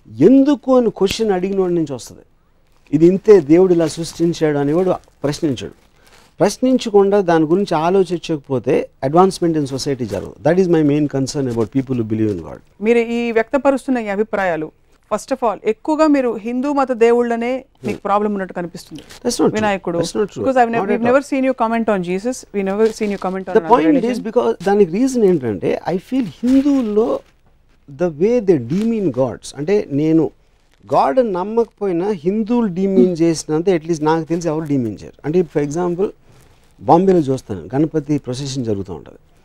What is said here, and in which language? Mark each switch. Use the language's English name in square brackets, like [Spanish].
[Telugu] ఎందుకు అని క్వశ్చన్ అడిగిన వాడి నుంచి వస్తుంది. ఇది ఇంతే దేవుడు ఇలా సృష్టించాడు అనేవాడు ప్రశ్నించాడు. ప్రశ్నించకుండా దాని గురించి ఆలోచించకపోతే అడ్వాన్స్మెంట్ ఇన్ సొసైటీ జరగదు. [English] That is my main concern about people who believe in God. [Telugu] మీరు ఈ వ్యక్తపరుస్తున్న ఈ అభిప్రాయాలు ఫస్ట్ ఆఫ్ ఆల్ ఎక్కువగా మీరు హిందూ మత దేవుళ్ళనే మీకు ప్రాబ్లం ఉన్నట్టు కనిపిస్తుంది వినాయకుడు. [English] because we've never seen you comment on Jesus, we never seen you comment on the point is because [Telugu] దానికి రీజన్ ఏంటంటే ఐ ఫీల్ హిందువుల్లో the way they demean God's అంటే నేను గాడ్ నమ్మకపోయినా హిందువులు డీమీన్ చేసినంత అట్లీస్ట్ నాకు తెలిసి ఎవరు డీమీన్ చేయరు. అంటే ఫర్ ఎగ్జాంపుల్ బాంబేలో చూస్తాను గణపతి ప్రొసెషన్ జరుగుతూ ఉంటుంది.